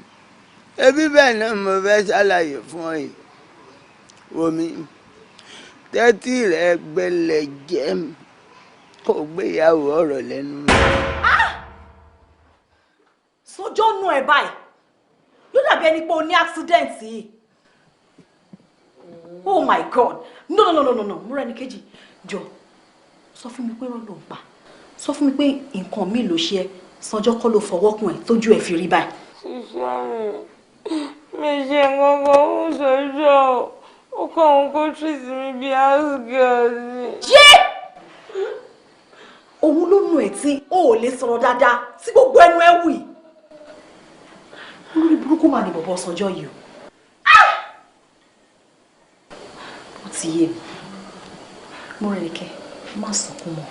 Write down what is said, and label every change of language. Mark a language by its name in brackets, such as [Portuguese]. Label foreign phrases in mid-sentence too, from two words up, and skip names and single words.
[Yoruba] Ebi bẹ́ẹ̀ náà mo fẹ́ ṣàlàyé fún ọ yìí. Wòmí tẹ́tí rẹ̀ gbẹlẹ̀ jẹ́ kó gbéyàwó ọ̀rọ̀ lẹ́nu. Sọjọ́ nù ẹ̀ báyìí yóò dàbí ẹni pé o ní accident yìí. [English] Oh my God, no, [Yoruba] múra ẹni kejì jọ sọ fún mi pé rán ló ń pa, sọ fún mi pé nǹkan mi ló ṣe ẹ́, Sọjọ́ kọ́ ló fọwọ́ kùn ẹ̀ tójú ẹ̀ fi rí báyìí. Mi ṣe nǹkan kan ó Sọjọ́ ó kọ́ òun kó treat mi bí [English] house girl [Yoruba] ni. Òun ló nù ẹ̀ tí o ò lè sọ̀rọ̀ dáadáa tí gbogbo ẹnu ẹ̀ wì. Olórí burúkú mà ní bọ̀bọ̀ Sọjọ́ yìí o. Ó ti yé mi. Mo rẹ̀ kẹ́ má sọkún mọ́.